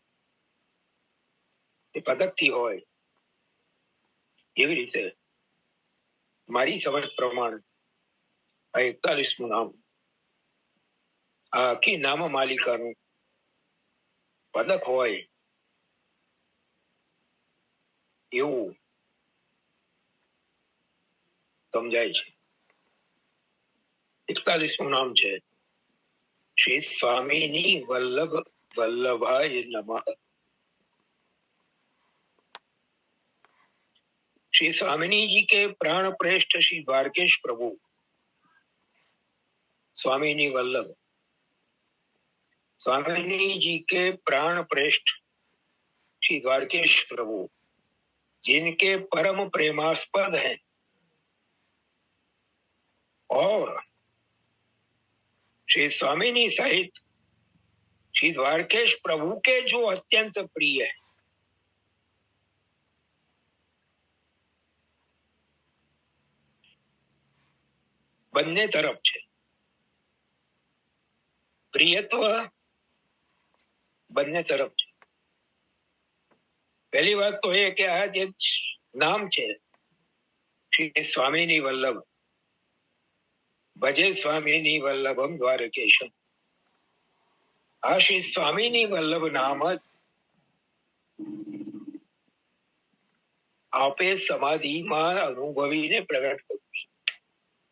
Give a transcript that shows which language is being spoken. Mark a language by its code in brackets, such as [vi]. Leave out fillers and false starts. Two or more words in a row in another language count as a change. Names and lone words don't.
[gu] એ પદકથી હોય, એવી રીતે મારી સમજ પ્રમાણે આ 41મું નામ આ આખી નામ માલિકાનું પદક હોય એવું સમજાય છે. 41મું નામ છે [sa] श्री स्वामिनी वल्लभ वल्लभाय नमः. [hi] श्री स्वामिनी जी के प्राण प्रेष्ठ श्री द्वारकेश प्रभु स्वामिनी वल्लभ, स्वामिनी जी के प्राण प्रेष्ठ श्री द्वारकेश प्रभु जिनके परम प्रेमास्पद हैं और श्री स्वामिनी सहित श्री द्वारकेश प्रभु के जो अत्यंत प्रिय है, [gu] બંને તરફ છે પ્રિયત્વ, બંને તરફ છે. પહેલી વાત તો એ કે આ જે નામ છે શ્રી સ્વામિની વલ્લભ, [sa] भजे स्वामिनी वल्लभम् द्वारकेशम्, [gu] આ શ્રી સ્વામિની વલ્લભ નામ જ આપે સમાધિમાં અનુભવીને પ્રગટ કર્યું.